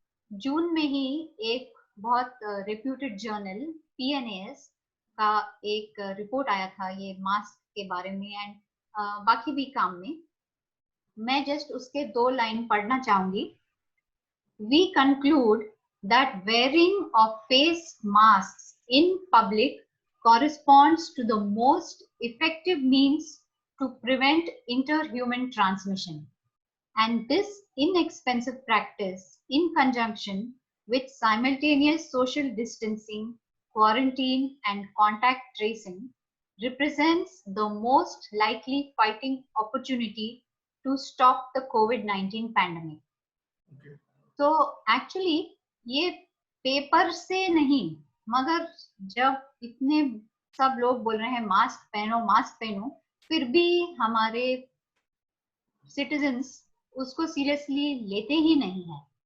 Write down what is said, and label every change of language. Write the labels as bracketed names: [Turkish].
[Hindi] जून में ही एक बहुत रेप्यूटेड जर्नल PNAS का एक रिपोर्ट आया था ये मास्क के बारे में एंड बाकी भी काम में। मैं जस्ट उसके 2 लाइन पढ़ना चाहूंगी। [English] We conclude that wearing of face masks in public corresponds to the most effective means to prevent interhuman transmission. And this inexpensive practice, in conjunction with simultaneous social distancing, quarantine, and contact tracing, represents the most likely fighting opportunity to stop the COVID-19 pandemic. Okay. [Hindi] तो actually ये paper से नहीं, मगर जब इतने सब लोग बोल रहे हैं मास्क पहनो, फिर भी हमारे सिटीजन्स उसको सीरियसली लेते ही नहीं है।